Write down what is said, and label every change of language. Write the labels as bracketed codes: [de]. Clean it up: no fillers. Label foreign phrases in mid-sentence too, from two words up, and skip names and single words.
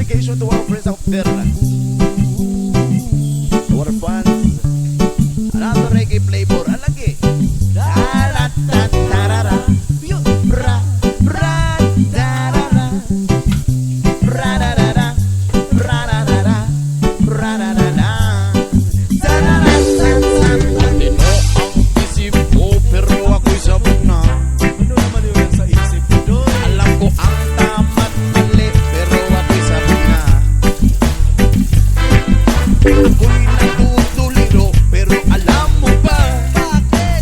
[en] dedication to our friends out there. To our fans. Another reggae flavor. Alagi. Da-da-da-da-da-da. Bra, bra, da-da-da. Ra-da-da-da. Ra-da-da-da. Ra-da-da-da. Da-da-da-da-da. [tl] Matino ang isip ko pero ako'y sabog na. Ano naman yun sa isip mo doon? Alam ko ang tama't mali pero ako'y sabog na. Ako'y natutuliro pero alam mo ba bakit?